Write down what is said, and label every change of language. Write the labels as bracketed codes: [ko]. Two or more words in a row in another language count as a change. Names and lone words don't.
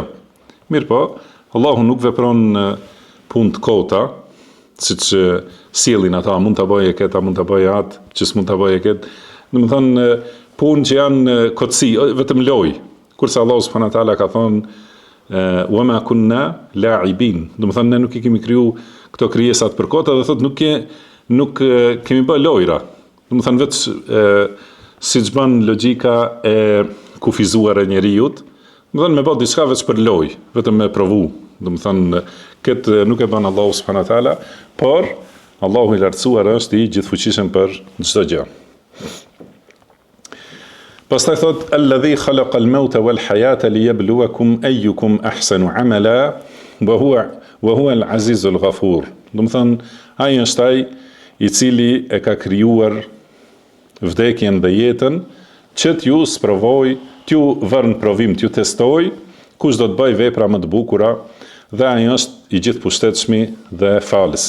[sq] Mirë po, Allahu nuk vepron punë të kota, siç sjellin ata, mund ta bëjë këtë, mund ta bëjë atë, që s'mund ta bëjë këtë. Domethënë punë që janë kotësi, vetëm lojë. Kurse Allahu [ar] سبحانه وتعالى [sq] ka thonë [ar] وما كنا لاعبين. [sq] Domethënë ne nuk i kemi kriju këto krijesat për kota, dhe thotë nuk kemi bërë lojra. Domethënë vetë siç bën logjika e kufizuar e njerëzit, domethënë me bë diçka vetë për lojë, vetëm me provu. Domethënë këtë nuk e bën Allahu [ar] سبحانه وتعالى, [sq] por Allahu i lartësuar është i gjithfuqishëm për çdo gjë. Pastaj thot [ar] الذي خلق الموت والحياة ليبلوكم أيكم أحسن عملا وهو العزيز الغفور. [sq] Do të thënë ai është ai i cili e ka krijuar vdekjen dhe jetën që t'ju sprovoj, t'ju vërn provim, t'ju testoj kush do të bëj vepra më të bukura dhe ai është i gjithë pushtetshmi dhe falësi.